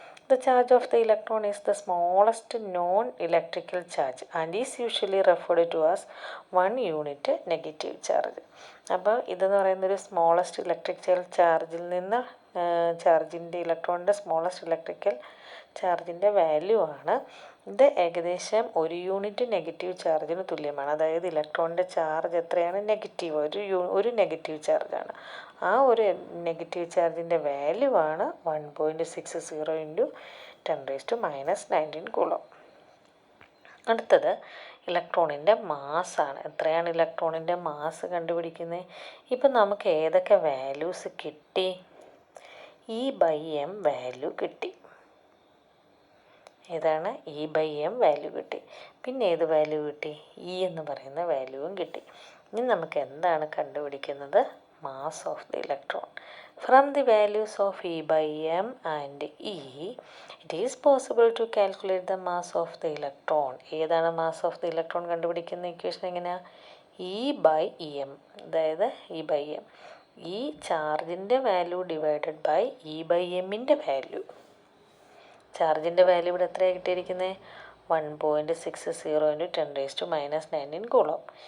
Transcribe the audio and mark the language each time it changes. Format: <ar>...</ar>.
<en>The charge of the electron is the smallest non-electrical charge and is usually referred to as 1 unit negative charge.</en> <ml>അപ്പോൾ ഇതെന്ന് പറയുന്നൊരു smallest electrical ചാർജിൽ നിന്ന് ചാർജിൻ്റെ ഇലക്ട്രോണിൻ്റെ smallest electrical ചാർജിൻ്റെ value ആണ്. ഇത് ഏകദേശം 1 യൂണിറ്റ് നെഗറ്റീവ് ചാർജിന് തുല്യമാണ്. അതായത് ഇലക്ട്രോണിൻ്റെ ചാർജ് എത്രയാണ്? നെഗറ്റീവ്, ഒരു നെഗറ്റീവ് ചാർജാണ്. ആ ഒരു നെഗറ്റീവ് ചാർജിൻ്റെ വാല്യൂ ആണ് 1.60 × 10⁻19 കൂളം. അടുത്തത് ഇലക്ട്രോണിൻ്റെ മാസ്സാണ്. എത്രയാണ് ഇലക്ട്രോണിൻ്റെ മാസ് കണ്ടുപിടിക്കുന്നത്? ഇപ്പം നമുക്ക് ഏതൊക്കെ വാല്യൂസ് കിട്ടി? E by M വാല്യൂ കിട്ടി. ഏതാണ്? E by M വാല്യൂ കിട്ടി. പിന്നെ ഏത് വാല്യൂ കിട്ടി? E എന്ന് പറയുന്ന വാല്യൂവും കിട്ടി. ഇനി നമുക്ക് എന്താണ് കണ്ടുപിടിക്കുന്നത്?</ml> <en>Mass of the electron. From the values of E by M and E, it is possible to calculate the mass of the electron.</en> <ml>ഏതാണ് മാസ് ഓഫ് ദി ഇലക്ട്രോൺ കണ്ടുപിടിക്കുന്ന ഇക്വേഷൻ എങ്ങനെയാണ്? ഇ ബൈ ഇ എം, അതായത് E by M, ഈ ചാർജിൻ്റെ value divided by E by എമ്മിൻ്റെ value. ചാർജിൻ്റെ value ഇവിടെ എത്രയാണ് കിട്ടിയിരിക്കുന്നത്? 1.60 × 10⁻⁹ coulomb.</ml>